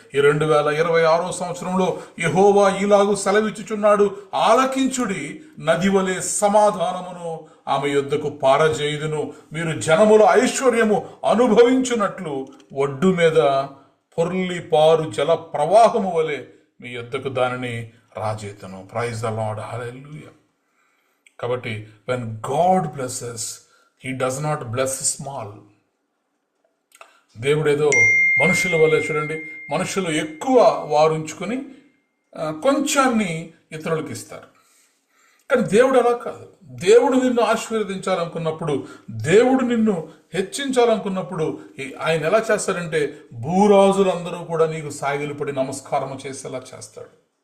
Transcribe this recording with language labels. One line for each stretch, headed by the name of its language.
Telugu: ఈ 2026 సంవత్సరంలో యెహోవా ఈలాగు సెలవిచ్చుచున్నాడు, ఆలకించుడి, నది వలె సమాధానమును ఆమె యొద్దకు పారజేయుదును. మీరు జనముల ఐశ్వర్యము అనుభవించున్నట్లు ఒడ్డు మీద పొర్లి పారు జల ప్రవాహము వలె మీ యొద్దకు దానిని రాజేతును.
English: Praise the Lord, హల్లెలూయా. కాబట్టి when God blesses, he does not bless small.
Telugu: దేవుడేదో మనుషుల వల్ల చూడండి, మనుషులు ఎక్కువ వారుంచుకొని కొంచాన్ని ఇతరులకు ఇస్తారు. కానీ దేవుడు అలా కాదు. దేవుడు నిన్ను ఆశీర్వదించాలనుకున్నప్పుడు, దేవుడు నిన్ను హెచ్చించాలనుకున్నప్పుడు ఆయన ఎలా చేస్తాడంటే, భూరాజులందరూ కూడా నీకు సాగిలపడి నమస్కారం చేసేలా చేస్తాడు.